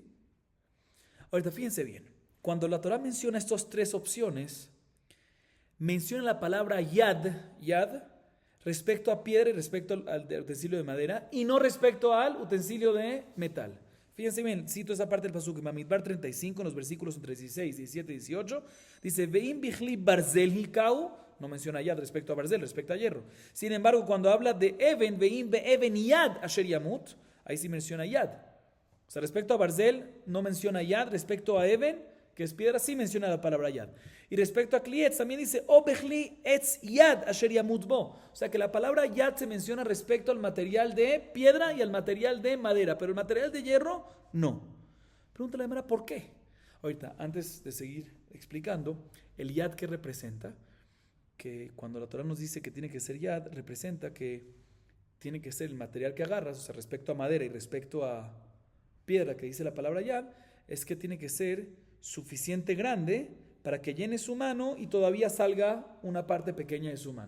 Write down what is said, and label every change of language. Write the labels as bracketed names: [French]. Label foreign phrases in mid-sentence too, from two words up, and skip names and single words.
[Spanish] Ahorita fíjense bien, cuando la Torá menciona estas 3 opciones, menciona la palabra yad, respecto a piedra y respecto al utensilio de madera, y no respecto al utensilio de metal. Fíjense bien, cito esa parte del pasuk, Bamidbar 35, en los versículos entre 16, 17 y 18, dice, [Hebrew] ואם בכלי ברזל הכהו, [Spanish] no menciona yad respecto a barzel, respecto a hierro. Sin embargo, cuando habla de even, [Hebrew] ואם באבן יד אשר ימות, [Spanish] ahí sí menciona yad. O sea, respecto a barzel, no menciona yad, respecto a even, que es piedra, sí menciona la palabra yad. Y respecto a klietz, también dice, [Hebrew] או בכלי עץ יד אשר ימות בו. [Spanish] O sea, que la palabra yad se menciona respecto al material de piedra y al material de madera, pero el material de hierro, no. Pregúntale a la Gemara, ¿por qué? Ahorita, antes de seguir explicando, el yad, ¿qué representa? Que cuando la Torah nos dice que tiene que ser yad, representa que tiene que ser el material que agarras, o sea, respecto a madera y respecto a piedra, que dice la palabra yad, es que tiene que ser suficiente grande para que llene su mano y todavía salga una parte pequeña de su mano.